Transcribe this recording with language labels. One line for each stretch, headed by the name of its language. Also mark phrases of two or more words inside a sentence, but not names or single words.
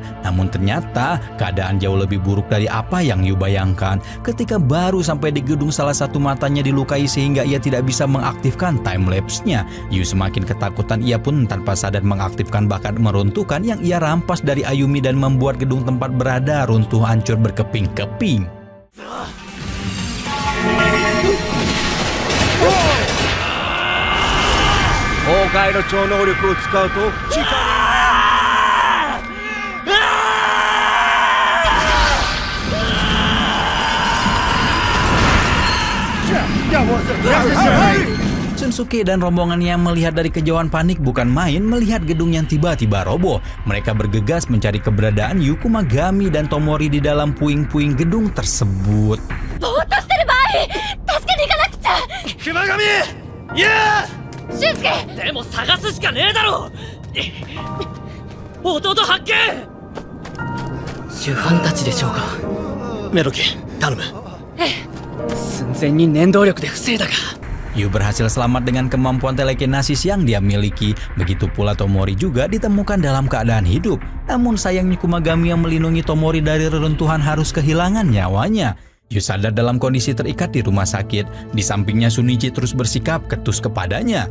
Indonesian: Namun ternyata keadaan jauh lebih buruk dari apa yang Yu bayangkan. Ketika baru sampai di gedung, salah satu matanya dilukai sehingga ia tidak bisa mengaktifkan timelapse-nya. Yu semakin ketakutan, ia pun tanpa sadar mengaktifkan bakat meruntuhkan yang ia rampas dari Ayumi dan membuat gedung tempat berada runtuh hancur berkeping-keping.
Japanese: 崩壊の超能力を使うと
Indonesian: Shunsuke dan rombongannya melihat dari kejauhan panik bukan main melihat gedung yang tiba-tiba roboh. Mereka bergegas mencari keberadaan Yu, Kumagami, dan Tomori di dalam puing-puing gedung tersebut.
Japanese: でも探すしかねえだろ。弟発見。主犯たちでしょうか。メロキ、頼む。寸前に念動力で防いだが。
Indonesian: Yu berhasil selamat dengan kemampuan telekinesis yang dia miliki. Begitu pula Tomori juga ditemukan dalam keadaan hidup. Namun sayangnya Kumagami yang melindungi Tomori dari reruntuhan harus kehilangan nyawanya. Yu sadar dalam kondisi terikat di rumah sakit. Di sampingnya Shunichi terus bersikap ketus kepadanya.